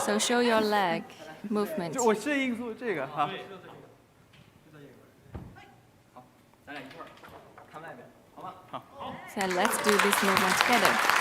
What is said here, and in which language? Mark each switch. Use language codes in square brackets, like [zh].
[en] So show your leg movement. [zh] 我适应做这个哈。好，咱俩一块儿看外面，好吗？好。 [en] So let's do this movement together.